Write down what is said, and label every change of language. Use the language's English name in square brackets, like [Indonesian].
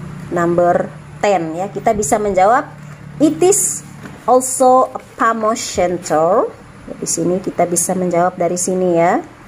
[Indonesian] Number 10 ya, kita bisa menjawab. [English] It is also a PAMOS center. [Indonesian] Di sini kita bisa menjawab dari sini ya.